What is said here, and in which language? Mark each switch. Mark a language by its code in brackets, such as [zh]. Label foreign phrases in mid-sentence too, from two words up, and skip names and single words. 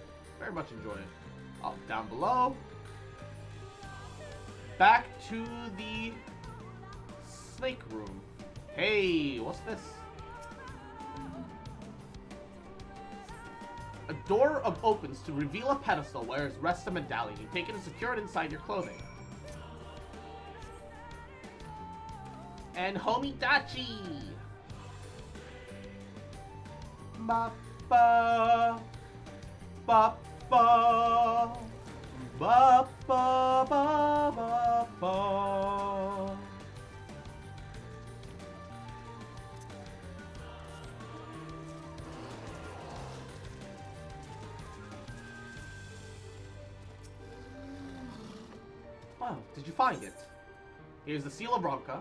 [en] Very much enjoy it. Oh, down below. Back to the snake room. Hey, what's this? A door opens to reveal a pedestal where rests a medallion. You take it and secure it inside your clothing. And Homidachi! Ba-ba, ba-ba, ba-ba-ba-ba-ba. Oh, did you find it? Here's the seal of Ronka.